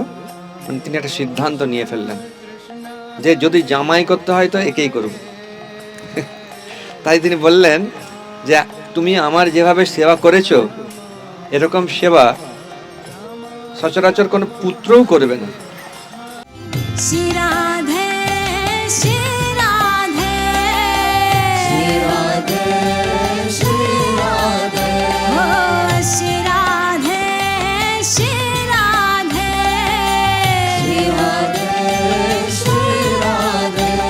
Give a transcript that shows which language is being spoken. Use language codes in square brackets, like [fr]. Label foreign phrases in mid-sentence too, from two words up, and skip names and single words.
[bn] তিনি একটা সিদ্ধান্ত নিয়ে ফেললেন যে যদি জামাই করতে হয় তো একেই করব। তাই তিনি বললেন যে তুমি আমার যেভাবে সেবা করেছো, এরকম সেবা সচরাচর কোনো পুত্রও করবে না। [hi] श्री राधे श्री राधे श्री राधे श्री राधे हो श्री राधे श्री राधे श्री राधे श्री राधे